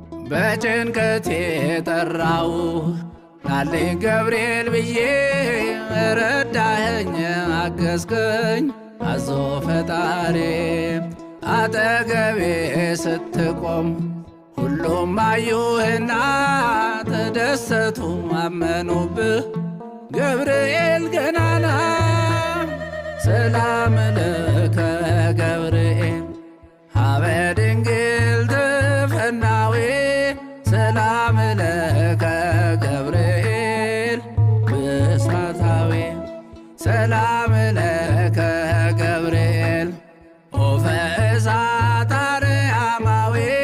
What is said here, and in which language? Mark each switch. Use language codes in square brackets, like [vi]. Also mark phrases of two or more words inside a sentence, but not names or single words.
[am] በጭንቀት የጠራው ናልኝ ገብርኤል ብዬ፣ ረዳኸኝ፣ አገዝከኝ፣ አዞ ፈጣሪ። አጠገቤ ስትቆም ሁሉም አዩህና ተደሰቱ፣ አመኑብህ። ገብርኤል ገናና፣ [gez] ሰላም ለከ ገብርኤል፣ ሀበ ድንግል ትፈናዌ። ሰላም ለከ ገብርኤል ብስራታዊ፣ ሰላም ለከ ገብርኤል ኦፈ እሳት አርያማዊ።